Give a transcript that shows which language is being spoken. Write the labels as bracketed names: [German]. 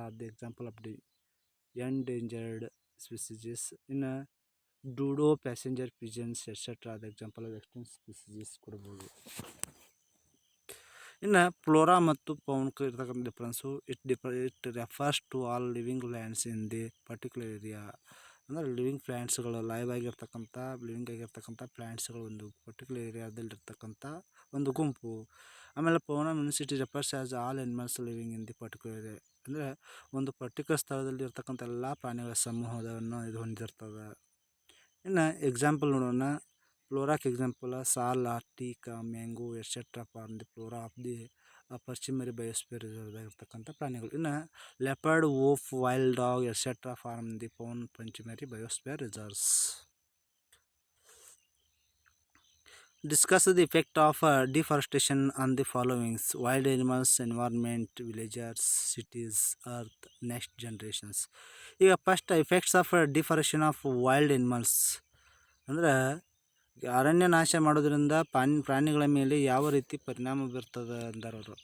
[English] are the example of the endangered species. In a dodo, passenger pigeons, etc. are the example of extinct species [Kannada] ಕೊಡಬಹುದು. ಇನ್ನು flora ಮತ್ತು fauna ಇರ್ತಕ್ಕಂಥ difference [English] It refers to all living plants in the particular area. [Kannada] ಅಂದರೆ living ಪ್ಲ್ಯಾಂಟ್ಸ್ಗಳು living ಆಗಿರ್ತಕ್ಕಂಥ ಪ್ಲ್ಯಾಂಟ್ಸ್ಗಳು ಒಂದು particular ಏರಿಯಾದಲ್ಲಿರ್ತಕ್ಕಂಥ ಒಂದು ಗುಂಪು. [English] ಆಮೇಲೆ fauna means it refers as all animals living in the particular area. [Kannada] ಅಂದರೆ ಒಂದು ಪರ್ಟಿಕ್ಯುಲರ್ ಸ್ಥಳದಲ್ಲಿ ಇರ್ತಕ್ಕಂಥ ಎಲ್ಲ ಪ್ರಾಣಿಗಳ ಸಮೂಹವನ್ನು ಇದು ಹೊಂದಿರ್ತದೆ. ಇನ್ನು ಎಕ್ಸಾಂಪಲ್ ನೋಡೋಣ. [English] ಫ್ಲೋರಾಕ್ example sal, teak, mango etcetera form the flora of the Pachmarhi biosphere [Kannada] ಇರ್ತಕ್ಕಂಥ ಪ್ರಾಣಿಗಳು. [English] ಇನ್ನು leopard, wolf, wild dog etcetera form the fauna Pachmarhi biosphere reserves. Discuss the effect of deforestation on the followings: wild animals, environment, villagers, cities, earth, next generations. ಈಗ first effects of deforestation of wild animals [Kannada] ಅಂದರೆ ಅರಣ್ಯ ನಾಶ ಮಾಡೋದ್ರಿಂದ ಪ್ರಾಣಿಗಳ ಮೇಲೆ ಯಾವ ರೀತಿ ಪರಿಣಾಮ ಬೀರ್ತದೆ ಅಂತಾರೆ ಅವರು.